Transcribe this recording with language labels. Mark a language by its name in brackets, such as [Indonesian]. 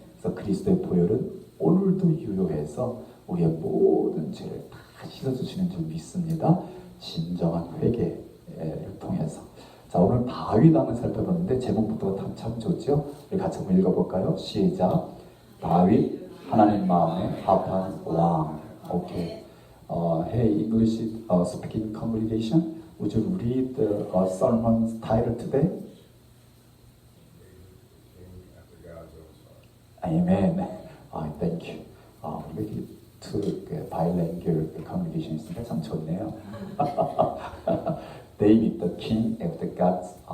[Korean] 그래서 그리스도의 보혈은 오늘도 유효해서 우리의 모든 죄를 다 씻어주시는 줄 믿습니다. 진정한 회개를 통해서. 자, 오늘 다윗 왕을 살펴봤는데 제목부터가 참 좋죠? 우리 같이 한번 읽어볼까요? 시작. 다윗 하나님 마음에 합한 왕. 오케이. [English] Hey, English speaking congregation, would you read the sermon title today? Amen. Thank you. [Korean] 우리 two bilingual congregation 있으니까 참 좋네요. [English] David, the king of the gods.